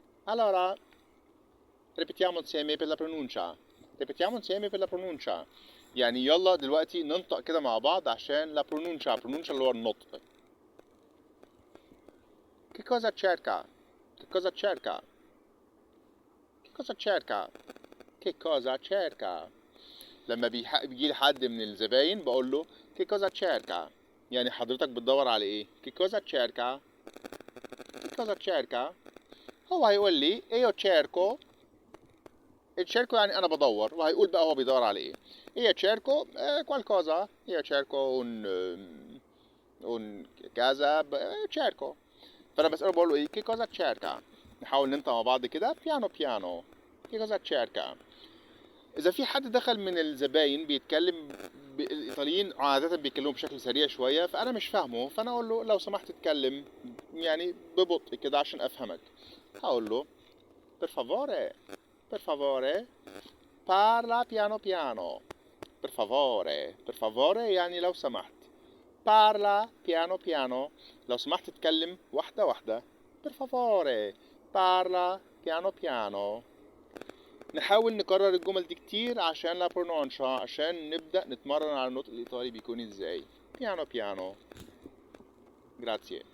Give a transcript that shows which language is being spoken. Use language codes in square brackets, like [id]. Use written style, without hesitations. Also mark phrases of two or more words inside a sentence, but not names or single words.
[it] Allora, ripetiamo insieme per la pronuncia. Ripetiamo insieme per la pronuncia. [ar] يعني يلا دلوقتي ننطق كده مع بعض عشان [it] la pronuncia. [ar] pronuncia اللي هو النطق. [it] Che cosa cerca? Che cosa cerca? Che cosa cerca? Che cosa cerca? [ar] لما بيجي لي حد من الزباين بقول له [it] che cosa cerca؟ [ar] يعني حضرتك بتدور على ايه؟ [it] che cosa cerca؟ che cosa cerca؟ [ar] هو هيقول لي [it] io cerco. [ar] cerco يعني انا بدور، وهيقول بقى هو بيدور على ايه. [it] io cerco qualcosa. io cerco un casa cerco. [ar] فانا بسأله بقول له ايه [it] che cosa cerca. [ar] نحاول ننطق مع بعض كده [it] piano piano. che cosa cerca. [ar] اذا في حد دخل من الزباين بيتكلم الايطاليين عادة بيتكلموا بشكل سريع شوية فانا مش فاهمه، فانا اقول له لو سمحت اتكلم يعني ببطء كده عشان افهمك. هقول له [it] per favore. per favore parla piano piano. per favore. per favore [ar] يعني لو سمحت. [it] parla piano piano [ar] لو سمحت اتكلم واحدة واحدة. [it] per favore parla piano piano. [ar] نحاول نكرر الجمل دي كتير عشان [it] la pronuncia, [ar] عشان نبدأ نتمرن على النطق الإيطالي بيكون ازاي. [it] piano piano. grazie.